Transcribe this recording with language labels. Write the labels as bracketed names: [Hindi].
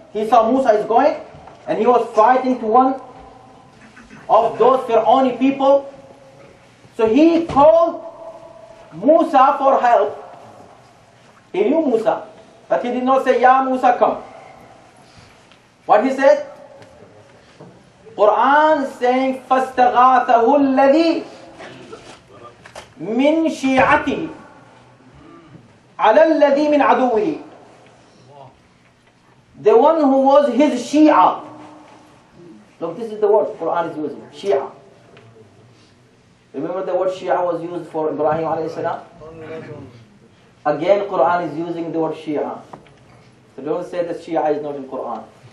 [English] He saw Musa is going, and he was fighting to one of those Pharaoh people. So he called Musa for help. He knew Musa, but he did not say, Ya Musa, come. What he said? Quran is saying, [Arabic] فَاسْتَغَاثَهُ الَّذِي مِنْ شِيعَتِهِ عَلَى الَّذِي مِنْ عَدُوِّهِ. [English] The one who was his Shia. Look, this is the word Quran is using, Shia. Remember the word Shia was used for Ibrahim alayhi salam? Again, Quran is using the word Shia. So don't say that Shia is not in Quran.